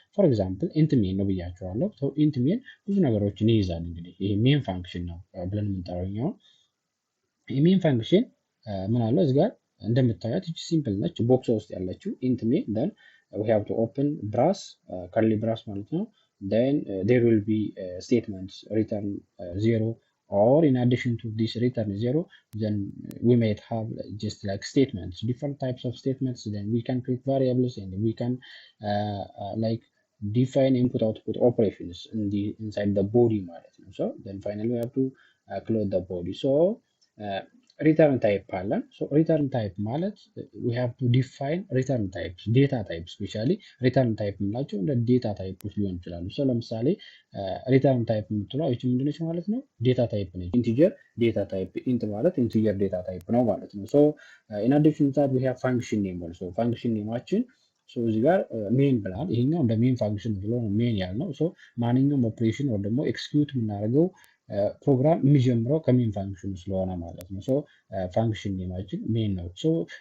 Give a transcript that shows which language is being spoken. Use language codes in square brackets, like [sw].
[am] ፎር ኤግዛምፕል ኢንት ሜን ነው ብያቸዋለሁ። ሶ ኢንት ሜን ብዙ ነገሮችን ይይዛል። እንግዲህ ይሄ ሜን ፋንክሽን ነው ብለን የምንጠራው። ይሄ ሜን ፋንክሽን ምን አለው እዚህ ጋር እንደምታዩት እቺ ሲምፕል ነች፣ ቦክስ ውስጥ ያለችው ኢንት ሜን [en] then we have to open brass curly brass [am] ማለት ነው. [en] Then there will be statements return 0 or in addition to this return 0 then we might have just like statements, different types of statements. Then we can create variables and we can like define input output operations inside the body [am] ማለት ነው. [en] So then finally we have to close the body. [am] So ሪተርን ታይፕ አለን። ሶ ሪተርን ታይፕ ማለት [en] we have to define return types data types [am] ስፔሻሊ ሪተርን ታይፕ የምንላቸው እንደ ዴታ ታይፖች ሊሆን ይችላሉ። ሶ ለምሳሌ ሪተርን ታይፕ የምትለው እቺ ምንድነች ማለት ነው? ዴታ ታይፕ ነች። ኢንቲጀር ዴታ ታይፕ ኢንት ማለት ኢንቲጀር ዴታ ታይፕ ነው ማለት ነው። ሶ [en] in addition to that we have function name also function [am] ኔማችን ሶ እዚህ ጋር ሜን ብላል። ይሄኛው እንደ ሜን ፋንክሽን ብሎ ነው ሜን ያልነው። ሶ ማንኛውም ኦፕሬሽን ወይ ደግሞ ኤክስኪዩት የምናደርገው ፕሮግራም የሚጀምረው ከሜን ፋንክሽን ስለሆነ ማለት ነው። ሶ ፋንክሽን ኔማችን ሜን ነው። ሶ